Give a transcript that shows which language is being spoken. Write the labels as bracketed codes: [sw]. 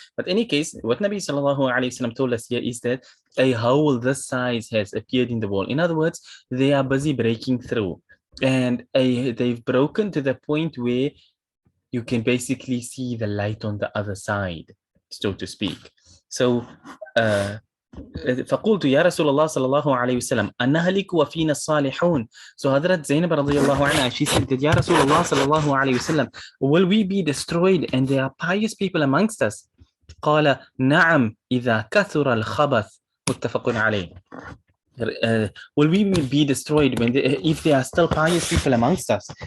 [en] But in any case, what Nabi Sallallahu Alaihi Wasallam told us here is that a hole this size has appeared in the wall. In other words, they are busy breaking through. And they've broken to the point where you can basically see the light on the other side, so to speak. [ar] So, فقلت يا رسول الله صلى الله عليه وسلم أنهلك وفينا الصالحون. [en] So Hadrat Zainab [ar] رضي الله عنها, [en] she said that, [ar] يا رسول الله صلى الله عليه وسلم, [en] will we be destroyed and there are pious people amongst us? [ar] قال نعم إذا كثر الخبث. متفق عليه. [en] Will we be destroyed when if there are still pious people amongst us?